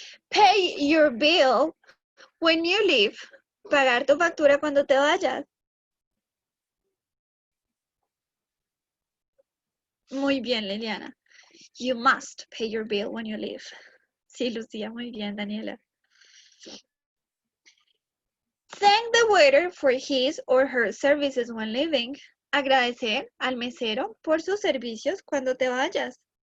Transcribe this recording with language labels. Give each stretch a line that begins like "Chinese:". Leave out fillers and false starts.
English: Pay your bill when you leave.
Spanish: Pagar tu factura cuando te vayas. Muy bien, Liliana.
English: You must pay your bill when you leave.
Spanish: Sí, Lucía, muy bien, Daniela.
English: Thank the waiter for his or her services when leaving.
Spanish: Agradecer al mesero por sus servicios cuando te vayas.